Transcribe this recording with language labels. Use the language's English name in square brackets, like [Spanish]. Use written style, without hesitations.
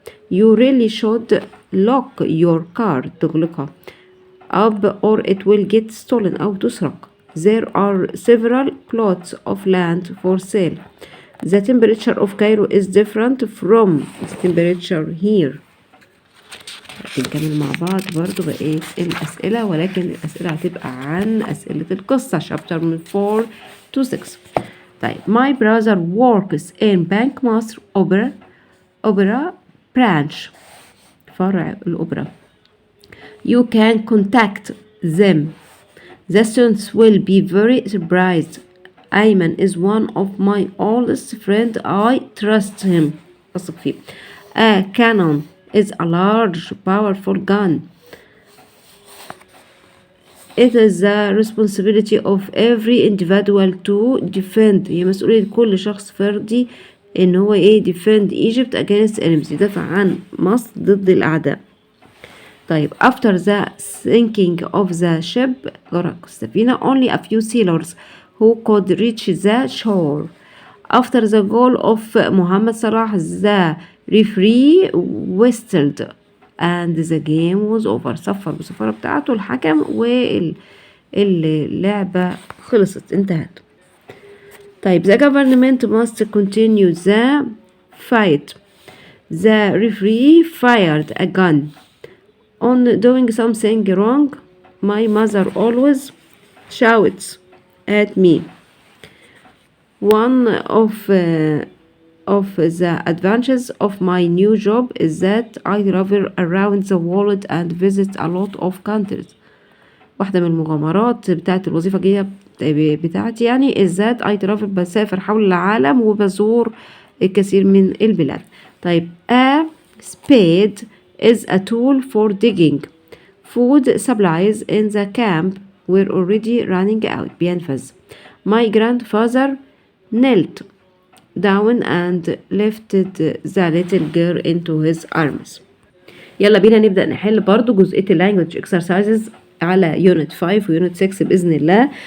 [English] You really should lock your car. [Arabic] تغلقها [English] up or it will get stolen [Arabic] أو تسرق. [English] There are several plots of land for sale. The temperature of Cairo is different from the temperature here. [Arabic] نكمل مع بعض برضو بقية الأسئلة، ولكن الأسئلة هتبقى عن أسئلة القصة chapter من 4 to 6. طيب [English] my brother works in Bank مصر opera branch، [Arabic] فرع الأوبرا. [English] You can contact them. The students will be very surprised. Ayman is one of my oldest friends. I trust him. [Arabic] أثق فيه. [English] A cannon is a large, powerful gun. It is the responsibility of every individual to defend. [Arabic] هي مسؤولية كل شخص فردي إن هو [English] defend Egypt against enemies، [Arabic] يدافع عن مصر ضد الأعداء. طيب [English] after the sinking of the ship، [Arabic] غرق السفينة، [English] only a few sailors who could reach the shore. After the goal of Muhammad Salah, the referee whistled and the game was over. [Arabic] صفر بالصفارة بتاعته الحكم واللعبة خلصت، انتهت. طيب [English] the government must continue the fight. The referee fired a gun. On doing something wrong, my mother always shouts at me. One of the advantages of my new job is that I travel around the world and visit a lot of countries. [Arabic] واحدة من المغامرات بتاعت الوظيفة الجديدة بتاعتي يعني [English] is that I travel، [Arabic] بسافر حول العالم وبزور الكثير من البلاد. طيب [English] a spade is a tool for digging. Food supplies in the camp were already running out. [Arabic] بينفذ. [English] My grandfather knelt down and lifted the little girl into his arms. [Arabic] يلا بينا نبدأ نحل برضو جزئية [English] language exercises [Arabic] على unit 5 و unit 6 بإذن الله.